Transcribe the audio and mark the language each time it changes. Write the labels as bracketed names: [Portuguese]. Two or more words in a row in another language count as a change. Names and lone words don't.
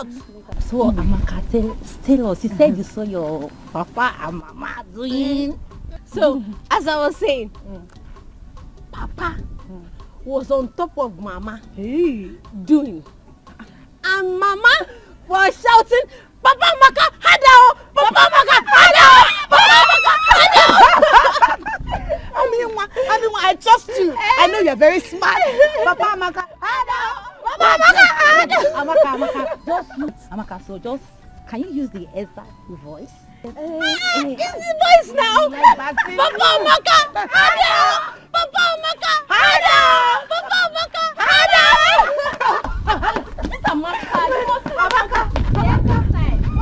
[English] So Amaka, tell us, you said you saw your Papa and Mama doing. So, as I was saying, Papa was on top of Mama doing. And Mama was shouting, Papa Amaka, Hadao! Papa Amaka, Hadao! Papa Amaka, Hadao! I trust you. I know you're very smart. Papa Amaka, Hadao! Papa Amaka, Hadao! Amaka, so just, can you use the exact voice? It's the voice now. Papa Amaka, Hadao! Papa Amaka, Hadao! Papa Amaka, Hadao! This Amaka, you must Amaka. Yes, time.